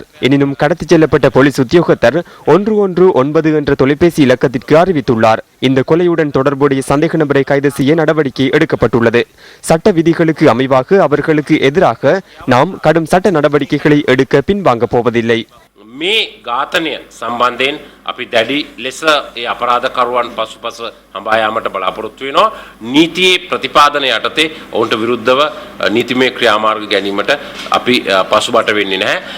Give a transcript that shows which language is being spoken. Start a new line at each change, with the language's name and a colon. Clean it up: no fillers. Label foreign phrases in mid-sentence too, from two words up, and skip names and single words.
Tamil: எனினும் கடத்திச் செல்லப்பட்ட போலீஸ் உத்தியோகத்தர் 119 என்ற தொலைபேசி இலக்கத்திற்கு அறிவித்துள்ளார். இந்த கொலையுடன் தொடர்புடைய சந்தேக நபரை கைது செய்ய நடவடிக்கை எடுக்கப்பட்டுள்ளது. சட்ட விதிகளுக்கு அமைவாக அவர்களுக்கு எதிராக நாம் கடும் சட்ட நடவடிக்கைகளை எடுக்க பின்வாங்க போவதில்லை.
Sinhala: මේ ඝාතනය සම්බන්ධයෙන් අපි දැඩි ලෙස ඒ අපරාධකරුවන් පසුපස හඹා යාමට බලාපොරොත්තු වෙනවා. නීතියේ ප්‍රතිපාදන යටතේ ඔවුන්ට විරුද්ධව නීතිමය ක්‍රියාමාර්ග ගැනීමට අපි පසුබට වෙන්නේ නැහැ.